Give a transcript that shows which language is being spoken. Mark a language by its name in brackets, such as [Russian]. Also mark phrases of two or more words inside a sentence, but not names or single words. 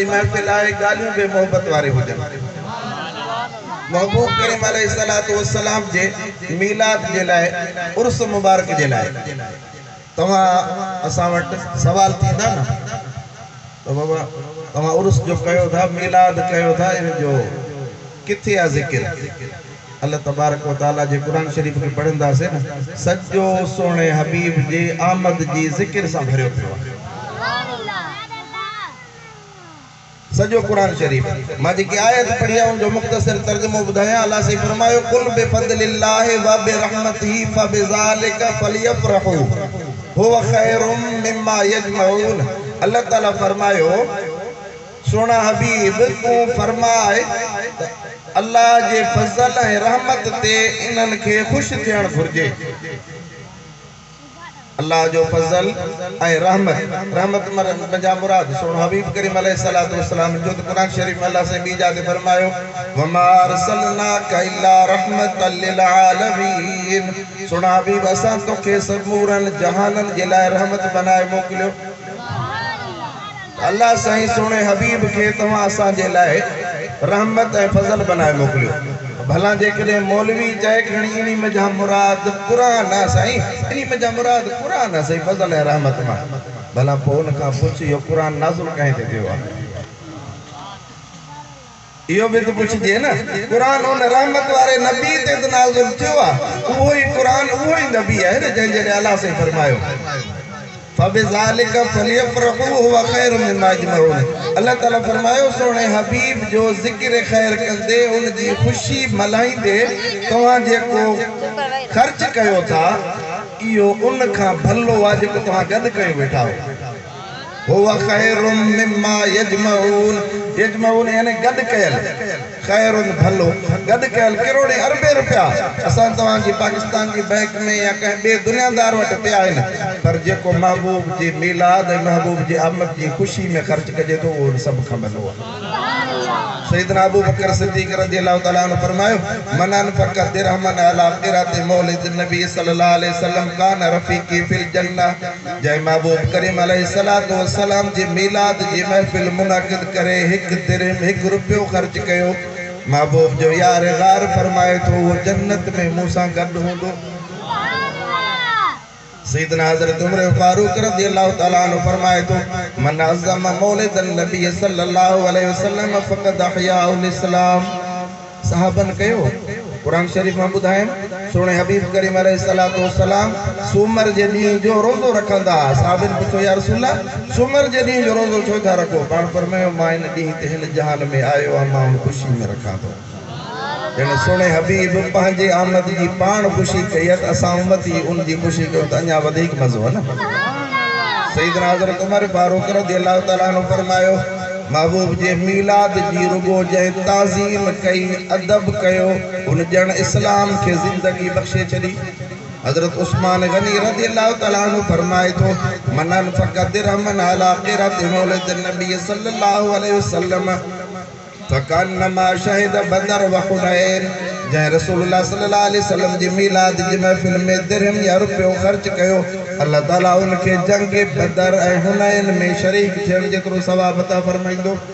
[Sindhi] महफ़िल आहे ॻाल्हियूं बि मोहब्बत वारी हुजनि महबूब करीम [Arabic] عليه الصلاة والسلام [Sindhi] जे मीलाद जे लाइ उर्स मुबारक जे लाइ तव्हां असां वटि सवाल थींदा न तो बाबा तव्हां उर्स जो कयो था मीलाद कयो था इन जो किथे आहे ज़िक्र [Arabic] الله تبارك وتعالى [Sindhi] जे कुरान शरीफ खे पढ़ंदासीं न सॼो सोने हबीब जे आमद जी ज़िक्र सां भरियो पियो सॼो कुरान शरीफ मां जेकी आयत पढ़ी आहे उनजो मुख़्तसर तर्जुमो ॿुधायां अल्लाह से फरमायो [Arabic] قل بفضل الله وبرحمته فبذلك فليفرحوا هو خير مما يجمعون [Sindhi] अल्लाह ताला फरमायो सोना हबीब तू फरमाए अल्लाह जे फज़ल ऐं रहमत ते इन्हनि खे खुश थियण घुर्जे अल्लाह जो फजल ऐं रहमत मजा मुराद सोन हबीब करीम [Arabic] عليه الصلاة والسلام [Sindhi] जो कुरान शरीफ में अल्लाह से बी जाते फरमायो [Arabic] وما أرسلناك إلا رحمة للعالمين. [Sindhi] सोन हबीब असां तोखे समूरन जहानन जे लाइ रहमत बनाए मोकिलियो। अल्लाह साईं सोने हबीब के तव्हां असां जे लाइ रहमत ऐं फजल बनाए मोकिलियो। भला जेकॾहिं मौलवी चए खणी इन में जा मुराद कुरान आहे साईं, इन में जा मुराद कुरान आहे साईं, फजल ऐं रहमत मां। भला पोइ उन खां पुछ इहो कुरान नाज़िल कंहिं ते थियो आहे? इहो बि त पुछजे न। कुरान उन रहमत वारे नबी ते त नाज़िल थियो आहे। उहो ई कुरान उहो ई नबी आहे न जंहिं जॾहिं अल्लाह से फरमायो [Arabic] فبذلك فليفرحوا هو خير مما يجمعون. [Sindhi] अल्लाह ताला फरमायो सोने हबीब जो जिक्र खैर कंदे उन जी खुशी मल्हाईंदे तव्हां जेको ख़र्च कयो था इहो उन खां भलो आहे जेको तव्हां गॾु कयो वेठा हो। [Arabic] هو خير مما يجمعون. [Sindhi] यजमऊन यानी गॾु कयल, खैरुन भलो, गॾु कयल करोड़े अरबे रुपया असां तव्हांजी पाकिस्तान जी बैंक में या कंहिं ॿिए दुनियादार वटि पिया आहिनि, पर जेको महबूब जी मीलाद ऐं महबूब जी आमद जी ख़ुशी में ख़र्च कजे थो उहो सभु खां भलो आहे। [Arabic] سيدنا أبو بكر الصديق رضي الله تعالى عنه फरमायो من أنفق درهما على قراءة مولد النبي صلى الله عليه وسلم كان رفيقي في الجنة. [Sindhi] जय महबूब करीम [Arabic] عليه الصلاة والسلام [Sindhi] जी मीलाद जी महफ़िल मुनक़िद करे हिकु दिरहम हिकु रुपयो ख़र्च कयो। महबूब जो यार गार फरमाए थो वो जन्नत में मूसां गॾु हूंदो। [Arabic] سيدنا حضرة عمر الفاروق رضي الله تعالى عنه [Sindhi] फरमाए थो [Arabic] من عظم مولد النبي صلى الله عليه وسلم فقد أحيا الإسلام. [Sindhi] सहाबन कयो कुरान शरीफ में ॿुधाइनि सोने हबीब करीम [Arabic] عليه الصلاة والسلام [Sindhi] सूमर जे ॾींहं जो रोज़ो रखंदा। साहबन पुछो [Arabic] يا رسول الله [Sindhi] सूमर जे ॾींहं जो रोज़ो छो था रखो? पाण फरमायो मां इन ॾींहं ते हिन जहान में आयो आहियां, मां उन ख़ुशी में रखां थो। जन सोने हबीब पंहिंजे आमद जी पाण ख़ुशी कई त असां उम्मती उन जी ख़ुशी कयो त अञा वधीक मज़ो आहे न। [Arabic] سيدنا حضرة عمر الفاروق رضي الله تعالى عنه [Sindhi] फरमायो महबूब जे मीलाद जी रुगो जंहिं ताज़ीम कई अदब कयो उन ॼण इस्लाम के ज़िंदगी बख़्शे छॾी। [Arabic] حضرة عثمان غني رضي الله تعالى عنه [Sindhi] फरमाए थो [Arabic] من أنفق درهما على قراءة مولد النبي صلى الله عليه وسلم فكأنما شهد بدرا وحنينا. [Sindhi] जंहिं रसूलुल्लाह [Arabic] صلى الله عليه وسلم [Sindhi] जी मीलाद जी महफ़िल में दिरहम या रुपयो ख़र्च कयो अल्लाह ताला उनखे जंग बदर ऐं हुनैन में शरीक थियण जेतिरो सवाब अता फरमाईंदो।